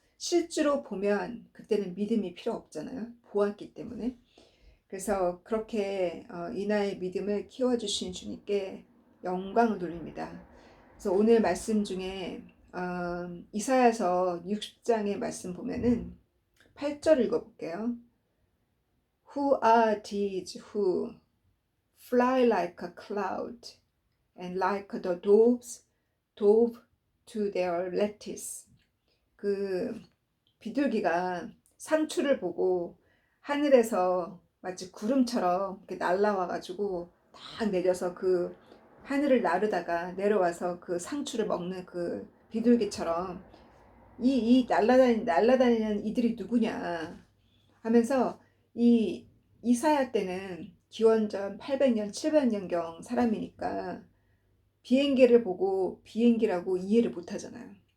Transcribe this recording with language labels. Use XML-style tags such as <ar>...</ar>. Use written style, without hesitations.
<ko>실제로 보면 그때는 믿음이 필요 없잖아요. 보았기 때문에. 그래서 그렇게 이나의 믿음을 키워주신 주님께 영광을 돌립니다. 그래서 오늘 말씀 중에 이사야서 60장의 말씀 보면은 8절 읽어볼게요.</ko> <en>Who are these who fly like a cloud and like the doves dove to their lattice.</en> <ko>그 비둘기가 상추를 보고 하늘에서 마치 구름처럼 이렇게 날라와가지고 딱 내려서 그 하늘을 나르다가 내려와서 그 상추를 먹는 그 비둘기처럼 이 날라다니는 이들이 누구냐 하면서 이 이사야 때는 기원전 800년 700년경 사람이니까 비행기를 보고 비행기라고 이해를 못 하잖아요.</ko>